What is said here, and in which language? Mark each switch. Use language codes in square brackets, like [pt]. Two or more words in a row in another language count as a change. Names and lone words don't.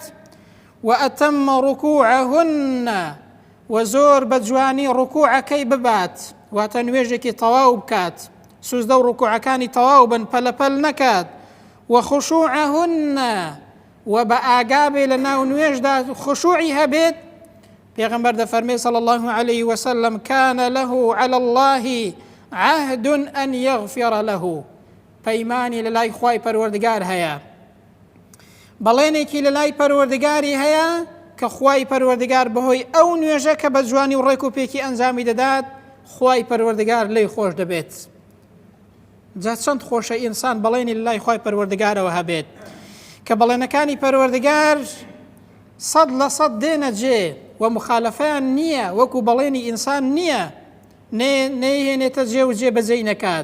[ar] وەئەتەمە ڕکوعهن، [ckb] و زۆر بە جوانی ڕکوعەکەی ببات، واتە نوێژێکی تەواو بکات، سوزدە و ڕکوعەکانی تەواو بن، پەلەپەل نەکات. وخشوعهن، و بە ئاگابێ لە ناو نوێژدا خشوعی هەبێت. پێغەمبەر دەفەرمێ [ar] صلی الله عليه وسلم كان له على الله عهد أن يغفر له. [ckb] پەیمانی لە لای خوای پەروەردگار هەیە، بەڵێنێکی لە لای پەروەردگاری هەیە کە خوای پەروەردگار بەهۆی ئەو نوێژە کە بە جوانی و ڕێک و پێکی ئەنجامی دەدات خوای پەروەردگار لێی خۆش دەبێت. جا چەند خۆشە ئینسان بەڵێنی لە لای خوای پەروەردگارەوە هەبێت کە بەڵێنەکانی پەروەردگار 100% دێنە جێ و مخالەفەیان نییە، وەکو بەڵێنی ئینسان نییە، نەیهێنێتە جێ و جێبەجێی نەکات.